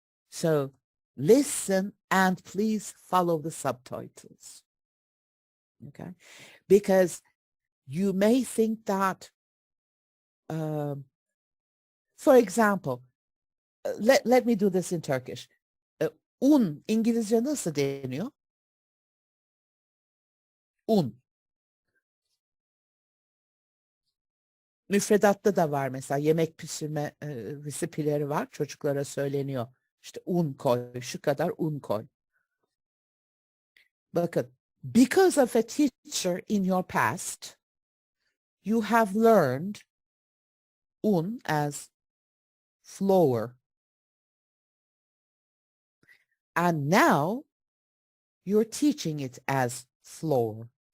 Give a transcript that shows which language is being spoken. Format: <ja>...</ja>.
<en>So listen and please follow the subtitles. Okay? Because you may think that for example, let me do this in Turkish.</en> <tr>Un İngilizce nasıl deniyor? Un. Müfredatta da var mesela yemek pişirme resipileri var. Çocuklara söyleniyor. İşte un koy, şu kadar un koy.</tr> <en>Bakın, because of a teacher in your past, you have learned un as flour. And now you're teaching it as flour.</en>